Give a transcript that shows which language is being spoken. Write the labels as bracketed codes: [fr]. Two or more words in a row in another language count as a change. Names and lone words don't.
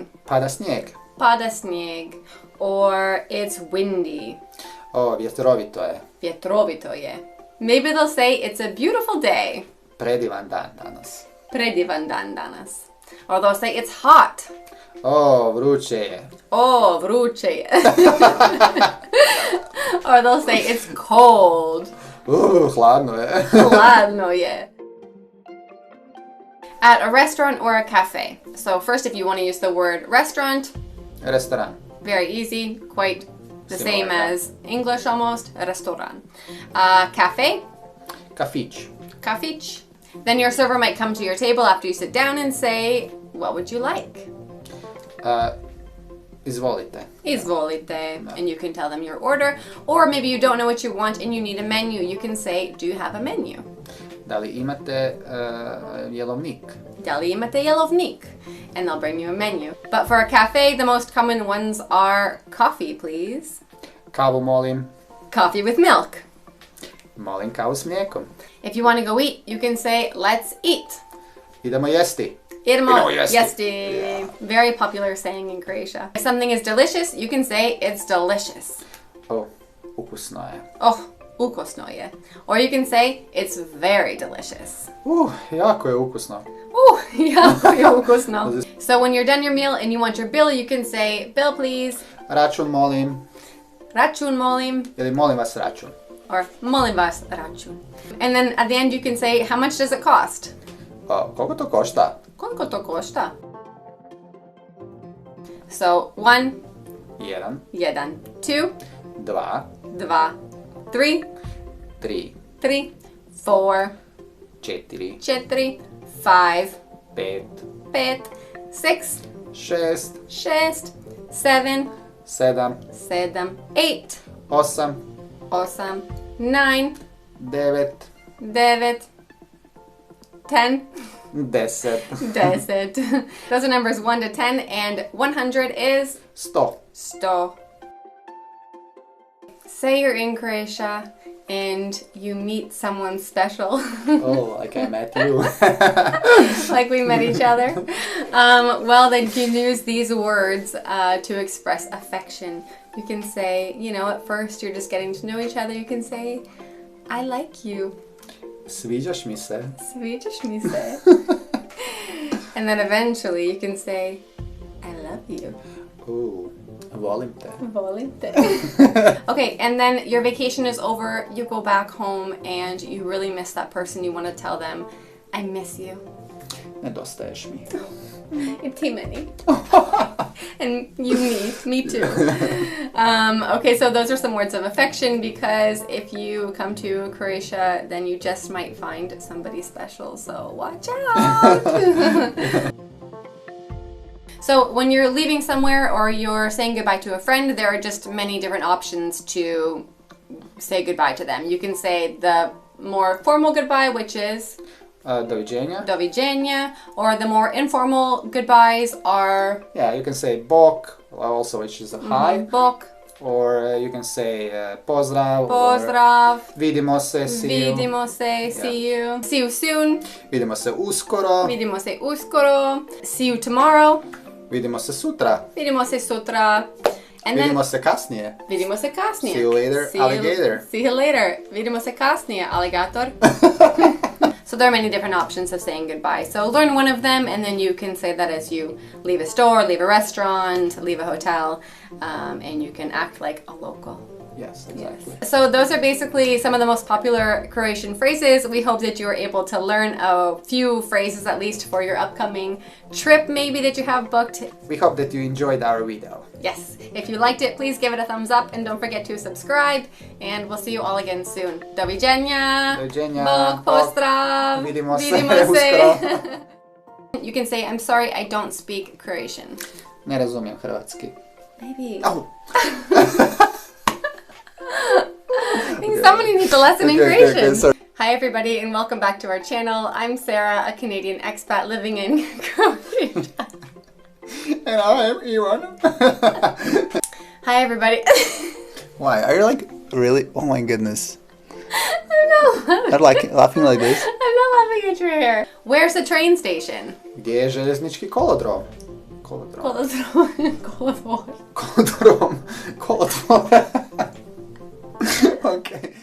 [hr] Pada snijeg. Pada snijeg. [en] Or it's windy. [hr] O, vjetrovito je. Vjetrovito je. [en] Maybe they'll say, it's a beautiful day. [hr] Predivan dan danas. Predivan dan danas. [en] Or they'll say, it's hot. [hr] O, vruće je. Oh, vruće je. [en] Or they'll say, it's cold. [hr] Hladno je. Hladno je. [en] At a restaurant or a cafe. So first, if you want to use the word restaurant, [hr] Restoran. [en] very easy, quite the Similar, same yeah. as English almost, restaurant. Cafe, [hr] Kafić. kafić. [en] Then your server might come to your table after you sit down and say, what would you like? [hr] Izvolite. Izvolite. [en] And you can tell them your order. Or maybe you don't know what you want and you need a menu. You can say, do you have a menu? [hr] Da li imate jelovnik? Da li imate jelovnik? [en] And they'll bring you a menu. But for a cafe, the most common ones are coffee, please. [hr] Kavu molim. [en] Coffee with milk. [hr] Molim kavu s mlijekom. [en] If you want to go eat, you can say, let's eat. [hr] Idemo jesti. Idemo jesti. jesti. [en] Yeah. Very popular saying in Croatia. If something is delicious, you can say, it's delicious. [hr] O, ukusno je. Oh, ukusno je. [en] Or you can say, it's very delicious. [hr] Jako je ukusno. Jako je ukusno. [en] So when you're done your meal and you want your bill, you can say, bill please. [hr] Račun molim. Račun molim. Ili molim vas račun. Or molim vas račun. [en] And then at the end you can say, how much does it cost? [hr] Koliko to košta? Koliko to košta? So, 1, Jedan. [en] 1, 2, [hr] Dva. [en] 2, 3, [hr] Tri. [en] 3, 4, [hr] Četiri. [en] 4, 5, [hr] Pet. [en] 5, 6, [hr] Šest. [en] 6, 7, [hr] Sedam. [en] 7, 8, [hr] Osam. [en] 8, 9, [hr] Devet. [en] 9, 10, [hr] Deset. [en] 10. Those are numbers 1 to 10, and 100 is 100. 100. Say you're in Croatia and you meet someone special. Oh, like I met you. Like we met each other. Well, then you can use these words to express affection. You can say, at first you're just getting to know each other. You can say, I like you. [hr] Sviđaš mi se. Sviđaš mi se. [en] And then eventually you can say, I love you. [hr] Volim te. Volim te. [en] Okay, and then your vacation is over, you go back home and you really miss that person. You want to tell them, I miss you. [hr] Nedostaješ mi. I ti meni. [en] And you me too. Okay, so those are some words of affection, because if you come to Croatia, then you just might find somebody special, so watch out. So when you're leaving somewhere or you're saying goodbye to a friend, there are just many different options to say goodbye to them. You can say the more formal goodbye, which is [hr] Doviđenja. Doviđenja, [en] or the more informal goodbyes are... Yeah, you can say bok, also which is a hi. [hr] Bok. [en] Or you can say pozdrav. [hr] Pozdrav. Or vidimo se, [en] see you. [hr] Vidimo se, [en] see you. See you soon. [hr] Vidimo se uskoro. Vidimo se uskoro. [en] See you tomorrow. [hr] Vidimo se sutra. Vidimo se sutra. And Vidimo se kasnije. Vidimo se kasnije. [en] See you later, alligator. See you later. [hr] Vidimo se kasnije, alligator. [en] So there are many different options of saying goodbye. So learn one of them, and then you can say that as you leave a store, leave a restaurant, leave a hotel, and you can act like a local. Yes, exactly. Yes. So those are basically some of the most popular Croatian phrases. We hope that you were able to learn a few phrases at least for your upcoming trip maybe that you have booked. We hope that you enjoyed our video. Yes. If you liked it, please give it a thumbs up and don't forget to subscribe. And we'll see you all again soon. [hr] Doviđenja. Doviđenja. Bog pozdrav. Vidimo se. Vidimo se. [en] You can say, I'm sorry, I don't speak Croatian. [hr] Ne razumijem hrvatski. [en] Maybe. Oh. I think somebody needs a lesson in Croatian. Sorry. Hi everybody and welcome back to our channel. I'm Sarah, a Canadian expat living in Croatia. And I'm Ivan. Hi everybody. Why? Are you like really? Oh my goodness. I'm not Are like laughing like this? I'm not laughing at your hair. Where's the train station? [hr] Gdje je željeznički kolodrom? Kolodrom. Kolodrom. Kolodvor. [en] Okay.